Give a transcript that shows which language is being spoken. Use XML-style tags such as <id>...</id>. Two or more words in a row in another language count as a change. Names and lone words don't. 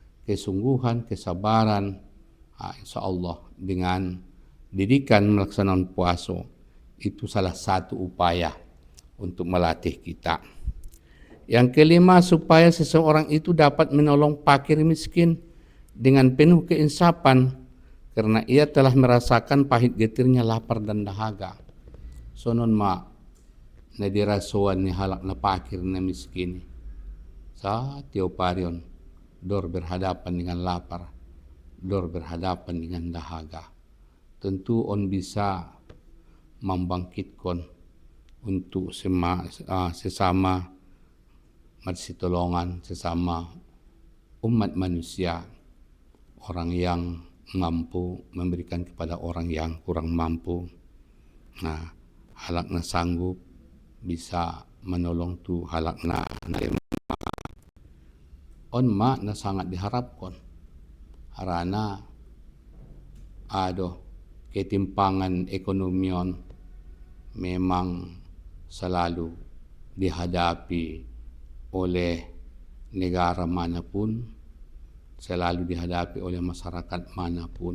<id>kesungguhan, kesabaran,</id> <ar>insya Allah</ar> <id>dengan didikan melaksanakan puasa itu salah satu upaya untuk melatih kita. Yang kelima, supaya seseorang itu dapat menolong fakir miskin dengan penuh keinsafan karena ia telah merasakan pahit getirnya lapar dan dahaga.</id> <btm>Sonon ma na dirasuan ni halak na fakir na miskin sa tioparion dor</btm> <id>berhadapan dengan lapar,</id> <btm>dor</btm> <id>berhadapan dengan dahaga. Tentu on bisa membangkitkan untuk sesama marsitolongan, sesama umat manusia, orang yang mampu memberikan kepada orang yang kurang mampu. Nah,</id> <btm>halak na sanggup</btm> <id>bisa menolong</id> <btm>tu halak na on ma na</btm> <id>sangat diharapkan harana ketimpangan ekonomion memang selalu dihadapi oleh negara manapun, selalu dihadapi oleh masyarakat manapun.</id>